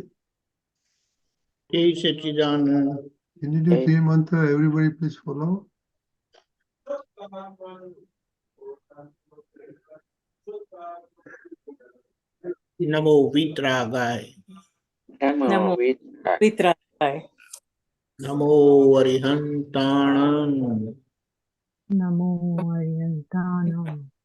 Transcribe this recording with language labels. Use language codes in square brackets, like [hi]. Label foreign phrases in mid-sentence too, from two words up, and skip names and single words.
[hi] जय सच्चिदानंद. [en] Can you do three mantra? Everybody please follow. [pra] णमो वीतरागाय. णमो वीतरागाय. णमो अरिहंताणं. णमो अरिहंताणं.